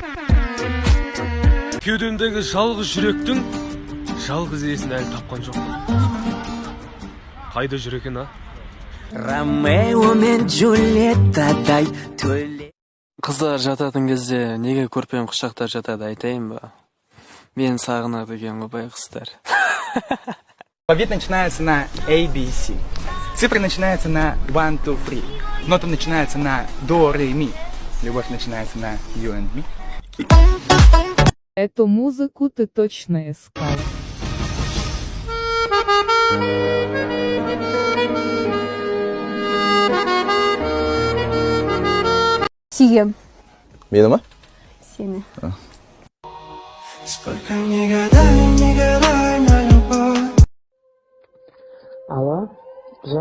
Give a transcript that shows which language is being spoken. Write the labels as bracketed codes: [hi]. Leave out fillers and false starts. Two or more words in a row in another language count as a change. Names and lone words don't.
[kk] Кеудемдегі жалғыз жүректің жалғыз иесін әлі тапқан жоқ. Қайда жүр екен, а? Ромео мен Джульеттадай төле. Қыздар жататын кезде неге көрпем құшақтар жатады айтайын ба? Мен сағынады екен ғой байқұстар. [ru] Алфавит начинается на A, B, C. Цифры начинаются на 1, 2, 3. Ноты начинаются на до, ре, ми. Любовь начинается на [en] you and me. [ru] Эту музыку ты точно искал. [kk] Сием. Мені ма? Сені. Алло, жан.